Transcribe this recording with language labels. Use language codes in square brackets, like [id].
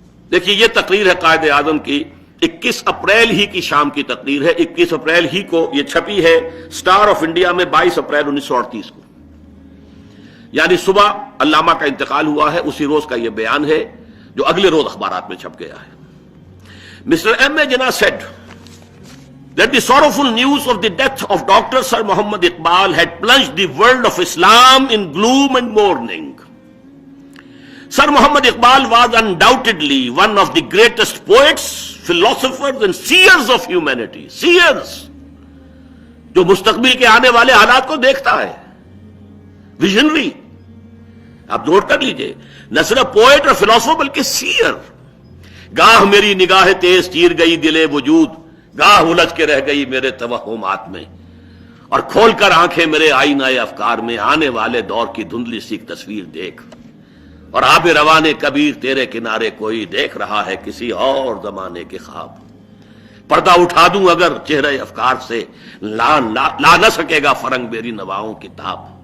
[ur] دیکھیے یہ تقریر ہے قائد اعظم کی، 21 اپریل ہی کی شام کی تقریر ہے، 21 اپریل ہی کو یہ چھپی ہے سٹار آف انڈیا میں 22 اپریل 1938 کو، یعنی صبح علامہ کا انتقال ہوا ہے، اسی روز کا یہ بیان ہے جو اگلے روز اخبارات میں چھپ گیا ہے۔ Mr. [en] M. A. Jinnah said that the sorrowful news of the death of Dr. Sir Muhammad Iqbal had plunged the world of Islam in gloom and mourning. Sir Muhammad Iqbal was undoubtedly one of the greatest poets, philosophers and seers of humanity. [ur] Seers, جو مستقبل کے آنے والے حالات کو دیکھتا ہے، visionary. آپ نوٹ کر لیجئے، نہ صرف پوئٹ اور فلاسفر بلکہ سیئر۔ گاہ میری نگاہ تیز چیر گئی دل وجود، گاہ الجھ کے رہ گئی میرے توہمات میں، اور کھول کر آنکھیں میرے آئینہ افکار میں آنے والے دور کی دھندلی سی تصویر دیکھ، اور آب روانے کبیر تیرے کنارے کوئی دیکھ رہا ہے کسی اور زمانے کے خواب۔ پردہ اٹھا دوں اگر چہرے افکار سے، لا نہ سکے گا فرنگ میری نواؤں کی تاب۔